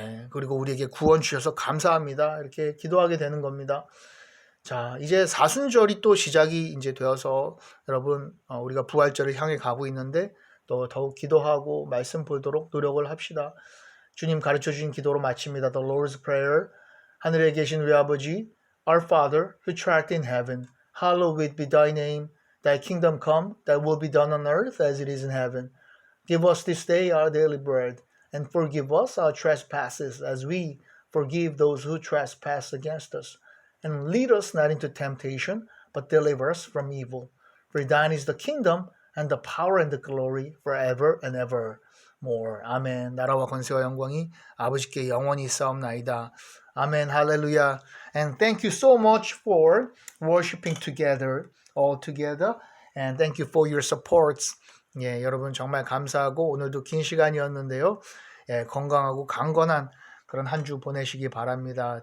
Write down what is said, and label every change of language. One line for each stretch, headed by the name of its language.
Korean: 그리고 우리에게 구원 주셔서 감사합니다. 이렇게 기도하게 되는 겁니다. 자, 이제 사순절이 또 시작이 이제 되어서 여러분 우리가 부활절을 향해 가고 있는데 또 더욱 기도하고 말씀 보도록 노력을 합시다. 주님 가르쳐 주신 기도로 마칩니다.
English: The Lord's Prayer.
Korean: 하늘에 계신 우리 아버지,
English: Our Father, who art in heaven, hallowed be thy name. Thy kingdom come, thy will be done on earth as it is in heaven. Give us this day our daily bread, and forgive us our trespasses as we forgive those who trespass against us. And lead us not into temptation, but deliver us from evil. For thine is the kingdom, and the power and the glory forever and ever more.
Korean: 아멘. 나라와 권세와 영광이 아버지께 영원히 있사옵나이다. 아멘. 할렐루야.
English: And thank you so much for worshiping together, all together. And thank you for your supports.
Korean: 여러분 정말 감사하고 오늘도 긴 시간이었는데요. 건강하고 강건한 그런 한 주 보내시기 바랍니다.